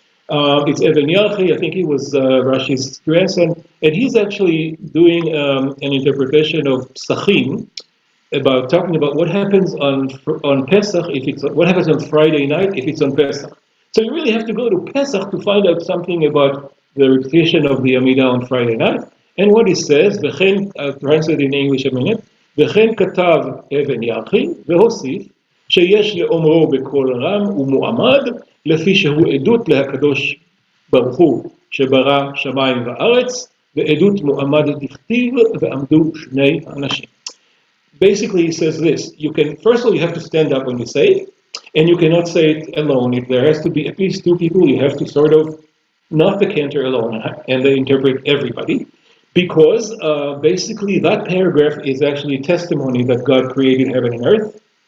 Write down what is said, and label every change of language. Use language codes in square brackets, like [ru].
[en] It's Eben Yachi, I think he was Rashi's grandson, and he's actually doing an interpretation of Psachim, about talking about what happens on Pesach if it's what happens on Friday night if it's on Pesach. So you really have to go to Pesach to find out something about the repetition of the Amidah on Friday night. And what he says, I'll translate in English a minute, [he] וכן כתב אבן יחי והוסיף שיש לאומרו בקול רם ומועמד לפי שהוא עדות להקדוש ברוך הוא שברא שמיים וארץ ועדות מועמדת דכתיב ועמדו שני אנשים. [en] Basically, he says this: you can, first of all, you have to stand up when you say it, and you cannot say it alone. If there has to be at least two people, you have to sort of not the cantor alone, and they interpret everybody, because basically that paragraph is actually a testimony that God created heaven and earth.